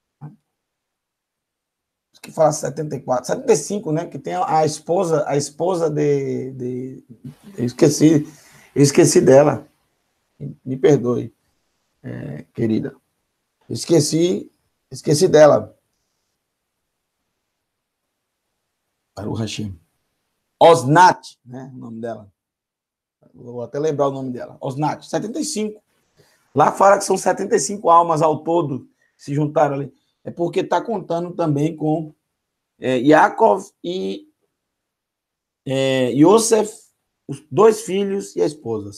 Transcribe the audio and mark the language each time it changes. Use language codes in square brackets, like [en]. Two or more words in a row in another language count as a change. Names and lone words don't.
[pt] Que fala 74, 75, né? Que tem a esposa de eu esqueci dela. Me perdoe, querida. Esqueci dela. [he] ברוך השם. [pt] Osnat, né? O nome dela. Vou até lembrar o nome dela. Osnat, 75. Lá fala que são 75 almas ao todo que se juntaram ali. É porque está contando também com Yaakov e Yosef, os dois filhos e a esposa.